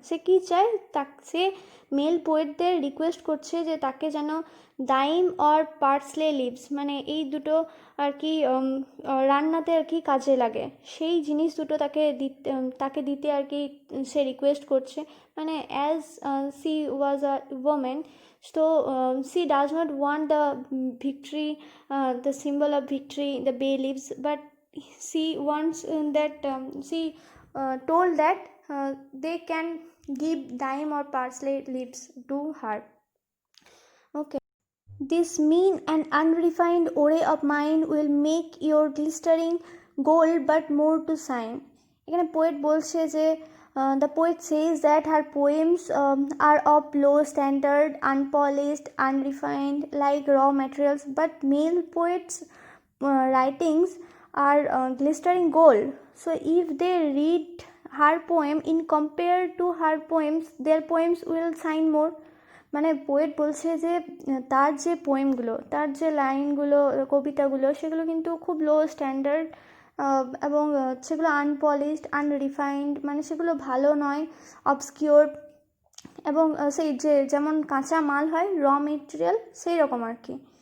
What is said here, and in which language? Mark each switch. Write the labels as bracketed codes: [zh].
[bn] সে কি চায়, সে mail পোয়েটদের request করছে যে তাকে যেন ডাইম অর পার্সলে লিভস, মানে এই দুটো আর কি রান্নাতে আর কি কাজে লাগে, সেই জিনিস দুটো তাকে দিতে আর কি সে রিকোয়েস্ট করছে। [en] মানে as she was a woman, so she does not want the victory, the symbol of victory, the bay leaves, but she wants that she told that they can give dime or parsley leaves to her. Okay, this mean and unrefined ore of mine will make your glistering gold but more to shine. [bn] এখানে poet বলছে যে [en] the poet says that her poems are of low standard, unpolished, unrefined, like raw materials, but male poets writings are glistering gold. So if they read her poem in compare to her poems, their poems will shine more. [bn] মানে poet বলছে যে তার যে পোয়েমগুলো, তার যে লাইনগুলো, কবিতাগুলো, সেগুলো কিন্তু খুব লো স্ট্যান্ডার্ড, এবং সেগুলো আনপলিশড, আনরিফাইন্ড, মানে সেগুলো ভালো নয়, অবস্কিওর, এবং সেই যেমন কাঁচা মাল হয়, র মেটেরিয়াল, সেই রকম আর কি।